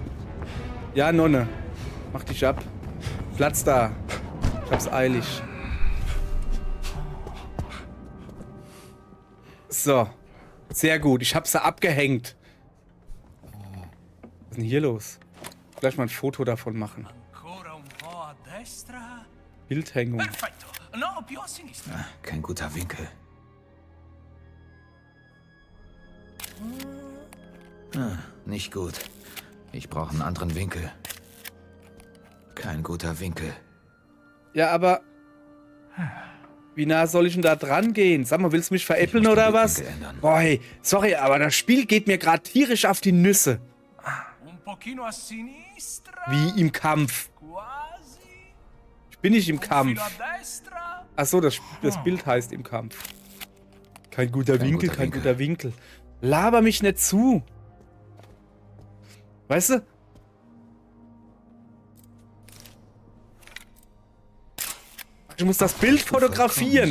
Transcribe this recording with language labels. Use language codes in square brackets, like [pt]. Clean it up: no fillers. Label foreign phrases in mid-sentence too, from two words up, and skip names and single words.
[de] Ja, Nonne. Mach dich ab. Platz da. Ich hab's eilig. So. Sehr gut. Ich hab's da abgehängt. Was ist denn hier los? Gleich mal ein Foto davon machen. [it] Ancora un po' a destra. destra. [de] Bildhängung. [it] Perfetto. No, più a sinistra. [de] Kein guter Winkel. Nicht gut. Ich brauche einen anderen Winkel. Kein guter Winkel. Ja, aber... Wie nah soll ich denn da dran gehen? Sag mal, willst du mich veräppeln Ich muss den oder was? Blickwinkel ändern. Boah, hey, sorry, aber das Spiel geht mir gerade tierisch auf die Nüsse. [it] Un pochino a sinistra. [de] Wie im Kampf. Quasi. Ich bin nicht im [it] Un [de] Kampf. [it] filo a destra. [de] Achso, das Bild heißt im Kampf. Kein guter Winkel, kein guter Winkel. Laber mich nicht zu. Weißt du? Ich muss das Bild fotografieren.